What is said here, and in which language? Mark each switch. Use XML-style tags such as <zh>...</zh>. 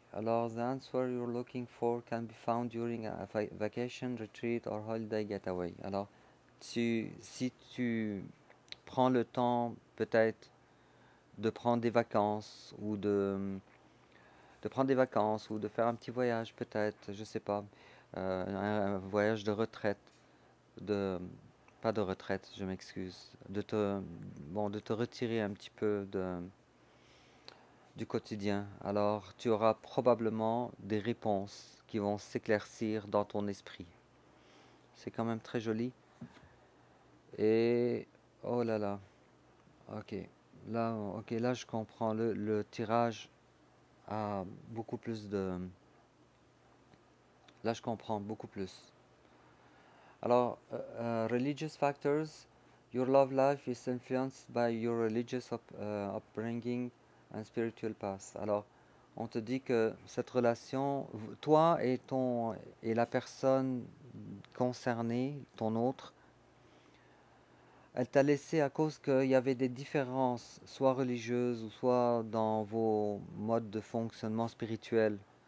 <en>Alors, the answer you're looking for can be found during a vacation, retreat or holiday getaway.</en> <fr>Alors, si tu prends le temps peut-être de prendre des vacances ou de prendre des vacances ou de faire un petit voyage peut-être, je sais pas, un voyage de retraite, de pas de retraite, je m'excuse, de te retirer un petit peu du quotidien. Alors, tu auras probablement des réponses qui vont s'éclaircir dans ton esprit. C'est quand même très joli. Et oh là là, ok, là, je comprends. Le tirage a beaucoup plus de. Là, je comprends beaucoup plus.</fr> <en>Alors, religious factors. Your love life is influenced by your religious upbringing and spiritual path.</en> <fr>Alors, on te dit que cette relation, toi et la personne concernée, ton autre, elle t'a laissé à cause qu'il y avait des différences, soit religieuses ou soit dans vos modes de fonctionnement spirituel.</fr>